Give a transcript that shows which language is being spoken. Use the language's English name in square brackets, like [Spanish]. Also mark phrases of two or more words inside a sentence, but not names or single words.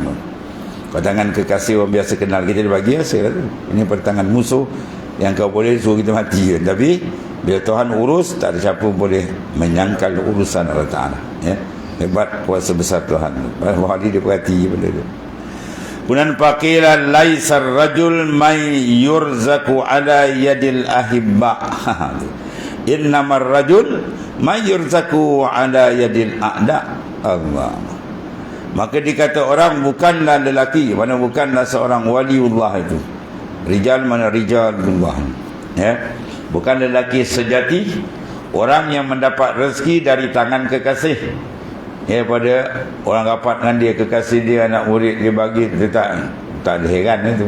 [Malay] Kalau tangan kekasih orang biasa kenal kita, dia bagi hasil. Ini pada tangan musuh yang kau boleh suruh kita mati. Tapi bila Tuhan urus, tak ada siapa boleh menyangkal urusan Allah Ta'ala. Ya, hebat kuasa besar Tuhan. Wali dia perhati benda tu. Kemudian pakilah [Arabic] ليس الرجل من يرزق على يد الأحباء. إنما الرجل من يرزق على يد الأعداء. [Malay] Allah. Maka dikata orang bukanlah lelaki, mana bukanlah seorang waliullah itu. Rijal mana rijalullah, ya. Bukan lelaki sejati, orang yang mendapat rezeki dari tangan kekasih. Ya, pada orang rapat dengan dia, kekasih dia, anak murid dia bagi, dia tak ada heran itu.